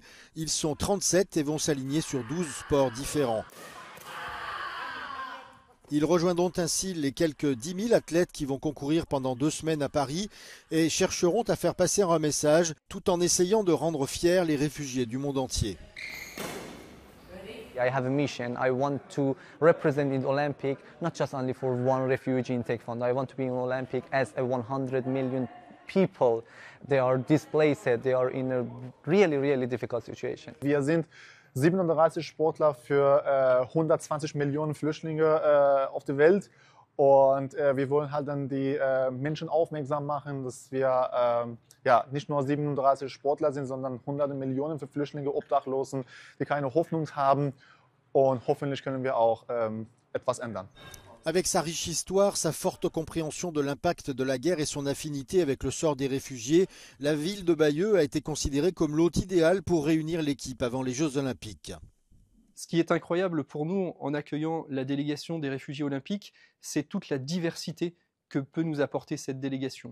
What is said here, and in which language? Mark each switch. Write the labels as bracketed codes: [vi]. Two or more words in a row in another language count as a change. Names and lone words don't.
[fr] Ils sont 37 et vont s'aligner sur 12 sports différents. Ils rejoindront ainsi les quelques 10 000 athlètes qui vont concourir pendant 2 semaines à Paris et chercheront à faire passer un message tout en essayant de rendre fiers les réfugiés du monde entier. [en] I have a mission. I want to represent in the Olympic, not just only for one refugee in Taekwondo. I want to be in Olympic as a 100 million people. They are displaced. They are in a really, really difficult situation. [de] Wir sind 37 Sportler für 120 Millionen Flüchtlinge auf der Welt und wir wollen halt dann die Menschen aufmerksam machen, dass wir nicht nur 37 Sportler sind, sondern hunderte Millionen für Flüchtlinge, Obdachlosen, die keine Hoffnung haben und hoffentlich können wir auch etwas ändern. [fr] Avec sa riche histoire, sa forte compréhension de l'impact de la guerre et son affinité avec le sort des réfugiés, la ville de Bayeux a été considérée comme l'hôte idéal pour réunir l'équipe avant les Jeux Olympiques. Ce qui est incroyable pour nous en accueillant la délégation des réfugiés olympiques, c'est toute la diversité que peut nous apporter cette délégation.